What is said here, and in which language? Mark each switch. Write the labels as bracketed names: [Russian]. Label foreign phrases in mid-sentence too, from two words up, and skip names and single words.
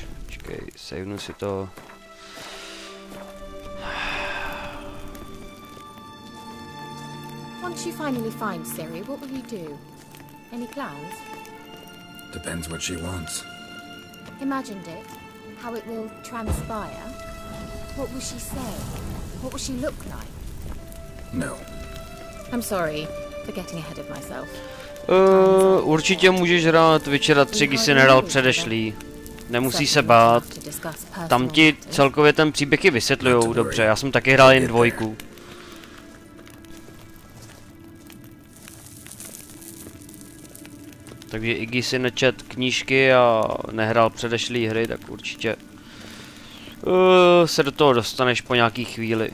[Czech] Počkej, savenu si to. [English] Once you finally find Ciri, what will you do? Any plans? Depends what she wants. Imagined it. How it will transpire. What will she say? What will she look like? No. I'm sorry for getting ahead of myself. [Czech] Určitě můžeš hrát Witchera 3, když jsi nehrál předešlý. Nemusí se bát. Tam ti celkově ten příběh i vysvětlujou dobře, já jsem taky hrál jen 2. Takže i když si nečet knížky a nehrál předešlý hry, tak určitě se do toho dostaneš po nějaký chvíli.